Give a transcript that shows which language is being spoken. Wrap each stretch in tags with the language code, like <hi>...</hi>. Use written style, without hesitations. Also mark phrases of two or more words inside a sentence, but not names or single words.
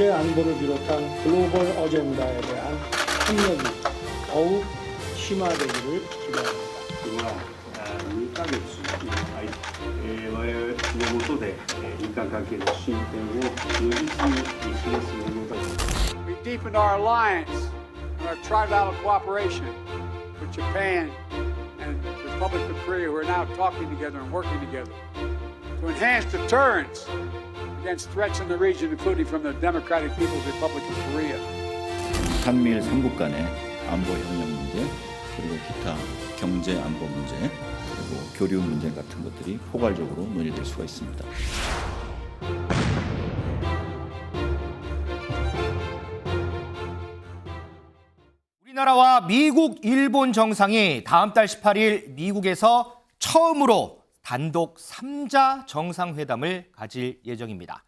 <ko>안보를 비롯한 글로벌 어젠다에 대한 협력이 더욱 심화되기를 기대합니다.</ko> <ja>は2ヶ月に入って我々の下で日韓関係の進展を如実に示すものだと。</ja> <en>We deepened our alliance and our trilateral cooperation with Japan and the Republic of Korea, who are now talking together and working together to enhance deterrence against threats in the region, including from the Democratic People's Republic of Korea.</en> <ko>한미일 3국 간의 안보 협력 문제, 그리고 기타 경제 안보 문제, 그리고 교류 문제 같은 것들이 포괄적으로 논의될 수가 있습니다. 우리나라와 미국, 일본 정상이 다음 달 18일 미국에서 처음으로 단독 3자 정상회담을 가질 예정입니다.</ko>